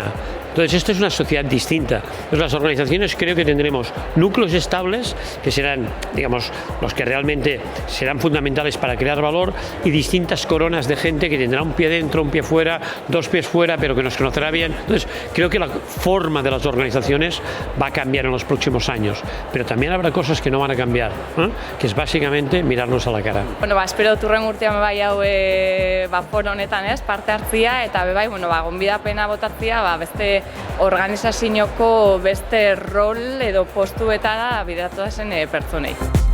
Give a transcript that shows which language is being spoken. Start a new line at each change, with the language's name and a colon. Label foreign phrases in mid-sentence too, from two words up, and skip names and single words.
Spanish: Entonces, esto es una sociedad distinta. Entonces, las organizaciones creo que tendremos núcleos estables que serán, digamos, los que realmente serán fundamentales para crear valor y distintas coronas de gente que tendrá un pie dentro, un pie fuera, dos pies fuera, pero que nos conocerá bien. Entonces, creo que la forma de las organizaciones va a cambiar en los próximos años, pero también habrá cosas que no van a cambiar, que es básicamente mirarnos a la cara.
Basque: Bueno, espero turren urtean hau foro honetan parte hartzia eta gonbidapena botatzia beste organizazioko beste rol edo postuetara bidatu zen pertsonei.